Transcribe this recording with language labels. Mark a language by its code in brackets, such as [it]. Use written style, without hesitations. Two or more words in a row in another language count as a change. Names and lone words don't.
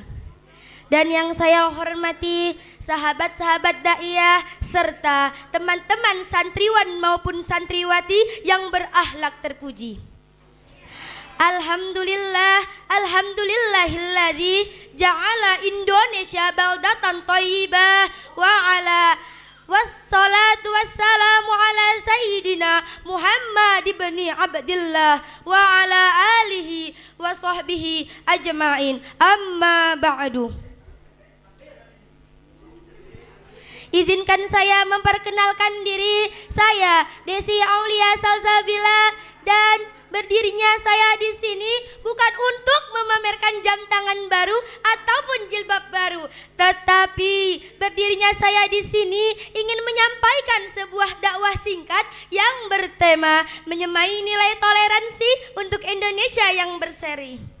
[id] Dan yang saya hormati sahabat-sahabat daiyah serta teman-teman santriwan maupun santriwati yang berakhlak terpuji. [ar] الحمد لله، الحمد لله الذي جعل Indonesia بلدة طيبة وعلى والصلاة والسلام على سيدنا محمد بن عبد الله وعلى آله وصحبه أجمعين، أما بعد. [id] Izinkan saya memperkenalkan diri saya, Desi Aulia Salsabila, dan berdirinya saya di sini bukan untuk memamerkan jam tangan baru ataupun jilbab baru, tetapi berdirinya saya di sini ingin menyampaikan sebuah dakwah singkat yang bertema menyemai nilai toleransi untuk Indonesia yang berseri.